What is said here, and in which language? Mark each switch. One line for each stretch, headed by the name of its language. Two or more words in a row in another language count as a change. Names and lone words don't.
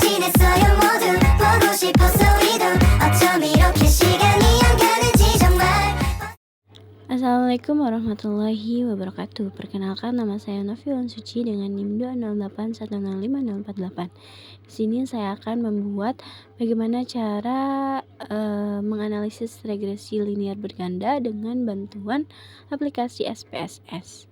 Korean: 있어요 모두 보고 싶었어 우리도 어쩜 이렇게 시간이 안 가는지 정말.
Arabic: السلام عليكم ورحمة الله وبركاته.
Indonesian: Perkenalkan, nama saya Noviwan Suci dengan NIM 208105048. Di sini saya akan membuat bagaimana cara menganalisis regresi linear berganda dengan bantuan aplikasi SPSS.